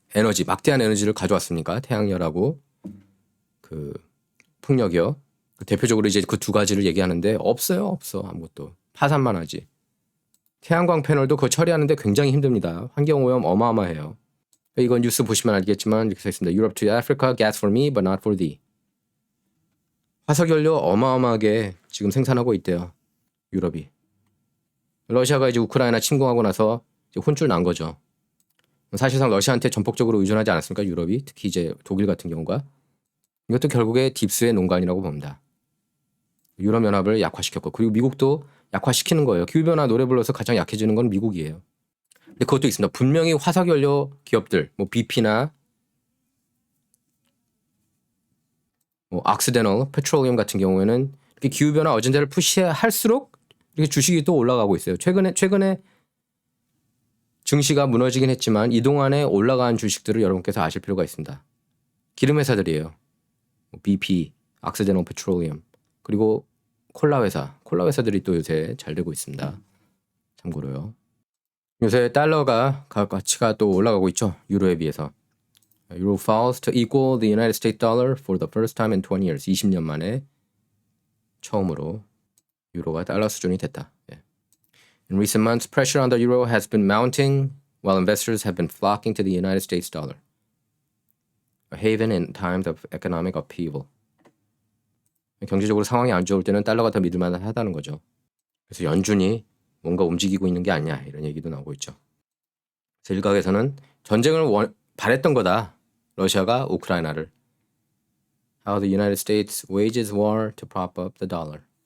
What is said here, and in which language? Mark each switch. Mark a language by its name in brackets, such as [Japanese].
[Korean] 에너지, 막대한 에너지를 가져왔습니까? 태양열하고 그 풍력이요. 대표적으로 이제 그 두 가지를 얘기하는데 없어요. 아무것도. 파산만 하지. 태양광 패널도 그거 처리하는데 굉장히 힘듭니다. 환경오염 어마어마해요. 이건 뉴스 보시면 알겠지만 이렇게 써 있습니다. [English] Europe to Africa, gas for me but not for thee. [Korean] 화석연료 어마어마하게 지금 생산하고 있대요. 유럽이. 러시아가 이제 우크라이나 침공하고 나서 이제 혼쭐 난 거죠. 사실상 러시아한테 전폭적으로 의존하지 않았습니까? 유럽이. 특히 이제 독일 같은 경우가. 이것도 결국에 딥스의 농간이라고 봅니다. 유럽연합을 약화시켰고 그리고 미국도 약화시키는 거예요. 기후변화 노래 불러서 가장 약해지는 건 미국이에요. 근데 그것도 있습니다. 분명히 화석연료 기업들, 뭐 BP나 뭐 악시데널, 페트롤리움 같은 경우에는 이렇게 기후변화 어젠다를 푸시할수록 이렇게 주식이 또 올라가고 있어요. 최근에 증시가 무너지긴 했지만 이 동안에 올라간 주식들을 여러분께서 아실 필요가 있습니다. 기름 회사들이에요. BP, 악시데널 페트롤리움 그리고 콜라 회사들이 또 요새 잘 되고 있습니다. 참고로요. 요새 달러가 가치가 또 올라가고 있죠. 유로에 비해서. [English] Euro falls to equal the United States dollar for the first time in 20 years. [Korean] 20년 만에 처음으로 유로가 달러 수준이 됐다. 예. [English] In recent months, pressure on the euro has been mounting while investors have been flocking to the United States dollar. A haven in times of economic upheaval. [Korean] 경제적으로 상황이 안 좋을 때는 달러가 더 믿을만하다는 거죠. 그래서 연준이 뭔가 움직이고 있는 게 아니냐 이런 얘기도 나오고 있죠. 그래서 일각에서는 전쟁을 바랬던 거다. 러시아가 우크라이나를. [English] How the United States wages war to prop up the dollar.